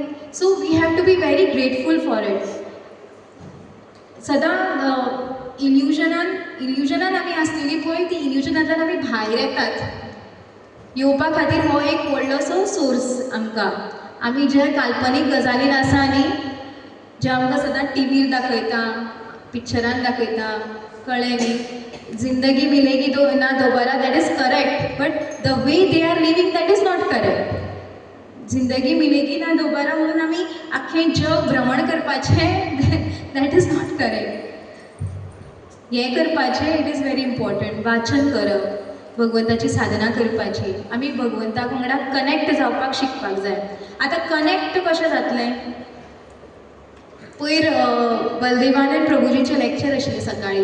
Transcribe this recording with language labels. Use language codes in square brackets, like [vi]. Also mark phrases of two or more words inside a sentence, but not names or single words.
[en] so we have to be very grateful for it. [kok] सदां इल्युजनान आमी आसलेली पळय, ती इल्युजनांतल्यान आमी भायर येतात. येवपा खातीर हो एक व्हडलोसो सोर्स आमकां. आमी जे काल्पनीक गजालीन आसा न्ही, जे आमकां सदां टीव्हीर दाखयता, पिक्चरान दाखयता, कळ्ळें न्ही. जिंदगी मिलेगी ना दोबारा, [en] that is correct, but the way they are living that is not correct. [kok] जिंदगी मिलेगी ना दोबारा म्हणून आमी आख्खें जग भ्रमण करपाचें, [en] that is not correct. [kok] हें करपाचें, [en] it is very important. [kok] वाचन करप, भगवंताची साधना करपाची, आमी भगवंता वांगडा कनेक्ट जावपाक शिकपाक जाय. आतां कनेक्ट कशें जातलें? पयर बलदेवानंद प्रभुजीचें लॅक्चर आशिल्लें सकाळीं.